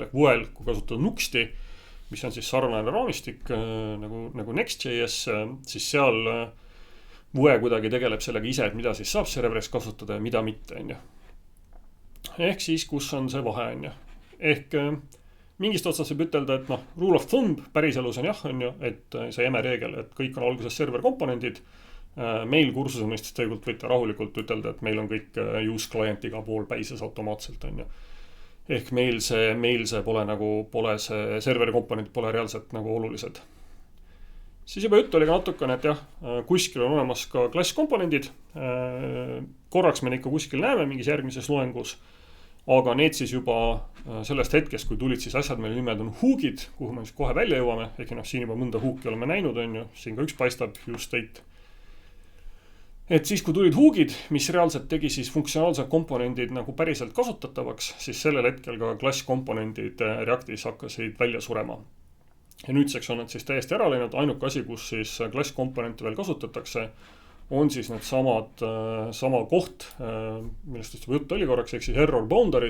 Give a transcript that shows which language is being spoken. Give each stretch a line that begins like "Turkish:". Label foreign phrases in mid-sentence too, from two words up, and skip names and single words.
Estonian: Vuel, kui kasutada Nuxti, mis on siis sarnane raamistik nagu Next.js, siis seal Vue kuidagi tegeleb sellega ise, et mida siis saab serveris kasutada ja mida mitte. Ehk siis, kus on see vahe. Ehk mingist otsast võib ütelda, et
English: rule of thumb
Estonian: päriselus on jah, et see jäme reegel, et kõik on alguses server komponendid. Meil kursuse mõistes tegelikult võite rahulikult ütelda, et meil on kõik
English: use client
Estonian: iga pool päises automaatselt. Ehk meil see pole see serveri komponendid pole reaalselt nagu olulised. Siis juba juttu oli ka natukene, et jah, kuskil on olemas ka klass komponendid. Korraks me ikka kuskil näeme mingis järgmises loengus, aga need siis juba sellest hetkest, kui tulid siis asjad, meil nimed on hookid, kuhu me siis kohe välja jõuame. Ehk siin juba mõnda hooki oleme näinud, siin ka üks paistab
English: use state.
Estonian: Et siis, kui tulid hookid, mis reaalselt tegi siis funktsionaalsed komponendid nagu päriselt kasutatavaks, siis sellel hetkel ka klass komponendid Reactis hakkasid välja surema. Ja nüüdseks on nad siis täiesti ära läinud. Ainuke asi, kus siis klass komponente veel kasutatakse, on siis need sama koht, millest juba jutt oli korraks, ehk siis
English: error boundaries.